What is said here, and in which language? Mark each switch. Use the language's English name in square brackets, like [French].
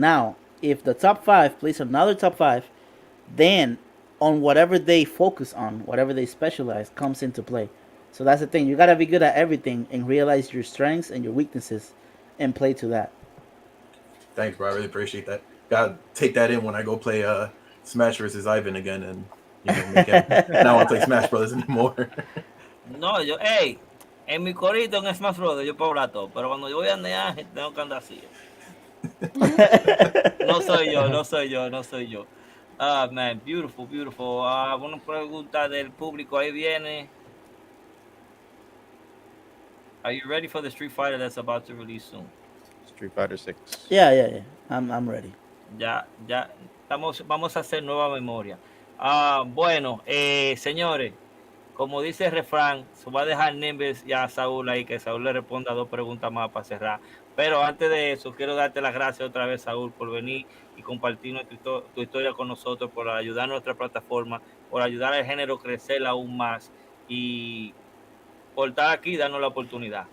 [English] Now, if the top 5 plays another top 5, then on whatever they focus on, whatever they specialize, comes into play. So that's the thing. You gotta be good at everything and realize your strengths and your weaknesses, and play to that. Thanks, bro. I really appreciate that. Gotta take that in when I go play Smash versus Ivan again, and make it. Now I don't play Smash Brothers anymore. [Spanish] No, en mi corito en Smash Brothers yo puedo hablar todo, pero cuando yo voy a andar tengo que andar así. No soy yo. [English] Ah, man, beautiful. [Spanish] Una pregunta del público, ahí viene. [English] Are you ready for the Street Fighter that's about to release soon? Street Fighter 6. Yeah. I'm ready. [Spanish] Ya, vamos a hacer nueva memoria. Bueno, señores, como dice el refrán, se va a dejar nimbus y a Saúl ahí, que Saúl le responda 2 preguntas más para cerrar. Pero antes de eso, quiero darte las gracias otra vez, Saúl, por venir y compartir tu historia con nosotros, por ayudar a nuestra plataforma, por ayudar al género a crecer aún más y por estar aquí y darnos la oportunidad.